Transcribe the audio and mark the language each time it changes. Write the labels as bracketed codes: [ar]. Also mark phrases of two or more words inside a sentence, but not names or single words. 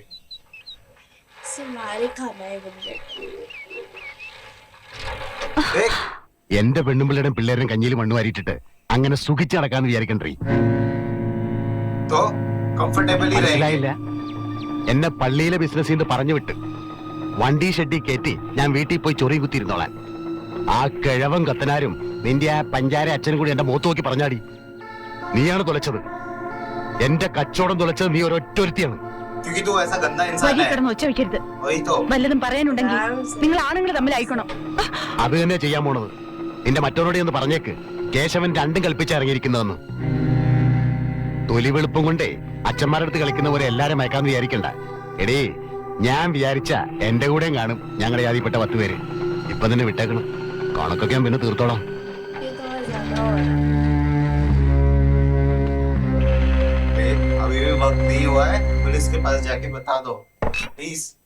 [hi] इसे मारे खाना है बंदे. देख [ml] എന്റെ പെണ്ണുമ്പിള്ളേരും പിള്ളേരും കഞ്ഞിയിൽ മണ്ണ് വാരിയിട്ടിട്ട് അങ്ങനെ സുഖിച്ച് നടക്കാന്ന് വിചാരിക്കണ്ടേ? [hi] तो कंफर्टेबली रहेंगे. [ml] മനസ്സിലായില്ല? എന്നെ പള്ളിയിലെ ബിസിനസ് നിന്ന് പറഞ്ഞു വിട്ട് വണ്ടി ഷെഡി കയറ്റി ഞാൻ വീട്ടിൽ പോയി ചൊറി കുത്തിയിരുന്നോളാൻ. ആ കിഴവൻ കത്തനാരും നിന്റെ ആ പഞ്ചാര അച്ഛനും കൂടി എന്റെ മുഖത്ത് നോക്കി പറഞ്ഞാടി. നീയാണ് തുലച്ചത്. എന്റെ കച്ചവടം തുലച്ചത് നീ ഒരൊറ്റൊരുത്തിയാണ്. [hi] क्योंकि तू ऐसा गंदा इंसान [ml] വഴി [hi] है. [ml] കിടന്ന് ഒച്ച വയ്ക്കരുത്. [hi] वही तो. [ml] വല്ലതും പറയാനുണ്ടെങ്കിൽ നിങ്ങൾ ആണുങ്ങൾ തമ്മിലായിക്കണം. അത് തന്നെ ചെയ്യാൻ പോണത്. നിന്റെ മറ്റവരോടെ ഒന്ന് പറഞ്ഞേക്ക്, കേശവൻ രണ്ടും കൽപ്പിച്ചിറങ്ങിയിരിക്കുന്നതെന്ന്. തൊലി വെളുപ്പം കൊണ്ടേ അച്ഛന്മാരുടെ അടുത്ത് കളിക്കുന്ന പോലെ എല്ലാരും മയക്കാന്ന് വിചാരിക്കണ്ട. എടേ, ഞാൻ വിചാരിച്ച എന്റെ കൂടെയും കാണും ഞങ്ങളുടെ ജാതിപ്പെട്ട 10 പേര്. ഇപ്പൊ തന്നെ വിട്ടേക്കണം. കണക്കൊക്കെ ഞാൻ പിന്നെ തീർത്തോളാം. [hi] ये तो और ज्यादा हो रहा है. देख, अभी भी वक्त नहीं हुआ है, पुलिस के पास जाके बता दो प्लीज.